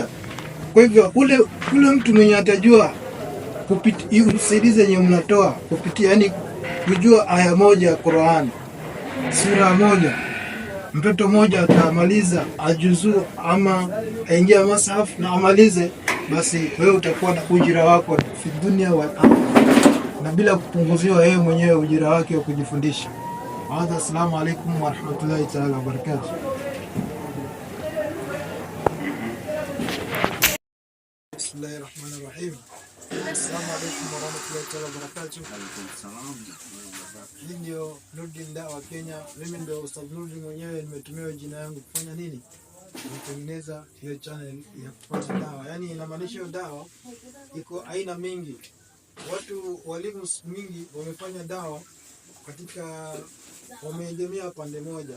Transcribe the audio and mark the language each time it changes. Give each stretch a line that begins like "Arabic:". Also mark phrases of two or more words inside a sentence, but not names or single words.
Swahili: Kwa hivyo ule mtu mwenye atajua kupitia usaidizi yenye mnatoa kupitia, yani kujua aya moja ya Qur'an, sura moja, mtoto mmoja atamaliza ajuzu ama aingia masahaf na amalize, basi wewe utakuwa na ujira wako
Arabic: في الدنيا والآخرة,
Swahili: na bila kupunguziwa wewe mwenyewe ujira wake wa kujifundisha.
Arabic: السلام عليكم ورحمة الله تعالى وبركاته. بسم الله الرحمن الرحيم. السلام عليكم ورحمة الله وبركاته.
Swahili: Hii ndio Nurdin Dawa Kenya. Mimi ndio Ustadh Nurdin mwenyewe, nimetumia jina yangu kufanya nini? Kutengeneza hiyo channel ya kupata dawa. Yaani inamaanisha hiyo dawa iko aina mingi. Walimu mingi wamefanya dawa katika, wameegemea pande moja.